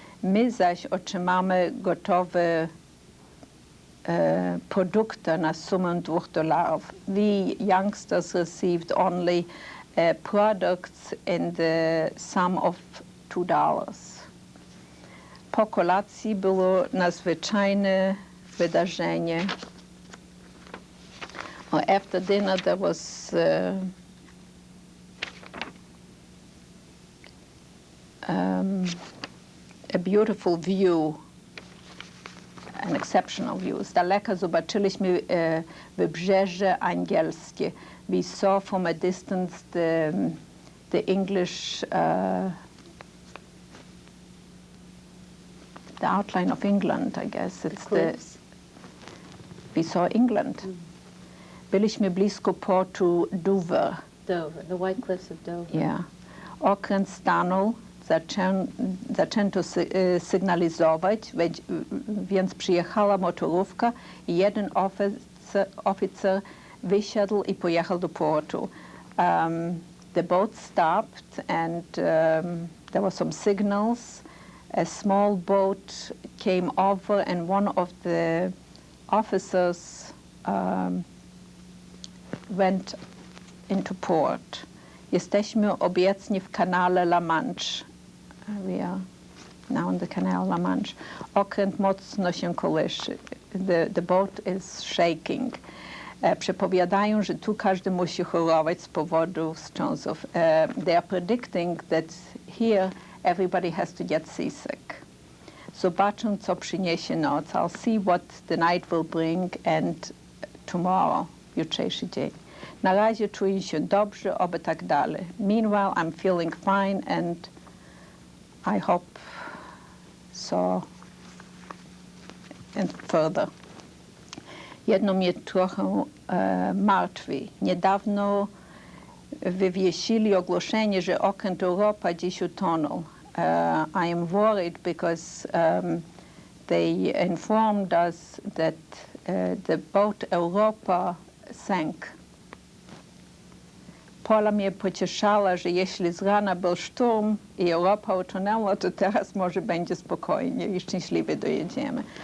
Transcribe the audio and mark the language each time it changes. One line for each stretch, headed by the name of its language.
Polish: My zaś otrzymamy gotowe produkty na sumę $2.
English: We youngsters received only products in the sum of $2.
Polish: Po kolacji było nadzwyczajne wydarzenie.
English: After dinner there was a beautiful view, an exceptional view.
Polish: Z daleka zobaczyliśmy wybrzeże angielskie.
English: We saw from a distance the English, the outline of England, I guess. It's we saw England.
Polish: Byliśmy blisko portu Dover.
English: Dover, the White Cliffs of Dover. Yeah.
Polish: Okręt stanął, zaczęto sygnalizować, więc przyjechała motorówka i jeden oficer wysiadł i pojechał do portu.
English: The boat stopped and there were some signals. A small boat came over and one of the officers went into port.
Polish: Jesteśmy obecnie w kanale La Manche.
English: We are now in the Canal La Manche.
Polish: Okręt mocno się kołyszy.
English: The boat is shaking.
Polish: Przepowiadają, że tu każdy musi chorować z powodu wstrząsów.
English: They are predicting that here everybody has to get seasick.
Polish: Zobaczę, co przyniesie noc.
English: I'll see what the night will bring and tomorrow,
Polish: jutrzejszy dzień. Na razie czuję się dobrze, oby tak dalej.
English: Meanwhile, I'm feeling fine and I hope so and further.
Polish: Jedno mnie trochę martwi. Niedawno wywiesili ogłoszenie, że okręt Europa dziś utonął.
English: I am worried because they informed us that the boat Europa sank.
Polish: Pola mnie pocieszała, że jeśli z rana był szturm i Europa utonęła, to teraz może będzie spokojnie i szczęśliwie dojedziemy.